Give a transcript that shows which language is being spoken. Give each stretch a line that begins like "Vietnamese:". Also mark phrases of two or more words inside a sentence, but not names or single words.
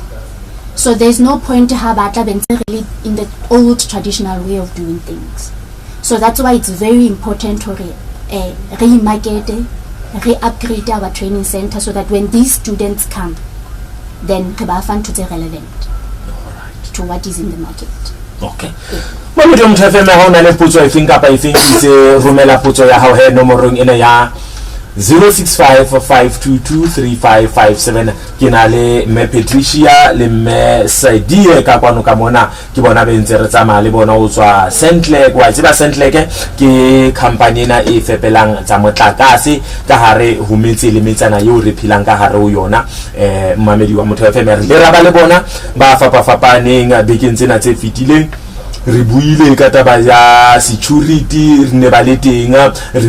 English: So there's no point to have really in the old traditional way of doing things. So that's why it's very important to re-market, re-upgrade our training center so that when these students come, then they find to be relevant to what is in the market. Okay.
Southern Sotho: Motheo FM ha ona le potso
English: I think
Southern Sotho: is romela potso ya hao he nomorong ena ya 065-522-3557 ke na le me Patricia le me Sadie ka kwano ka mona ke bona bentse re tsamaya le bona o tswa Sentlek wa tseba Sentlek ke company ena e fepelang tsa motlakase ka hare ho metse le metsana eo re philang ka hare ho yona mmamedi wa Motheo FM le raba le bona ba fapafapaneng bekeng tsena tse fitileng re buile ka taba ya security re ne ba le teng re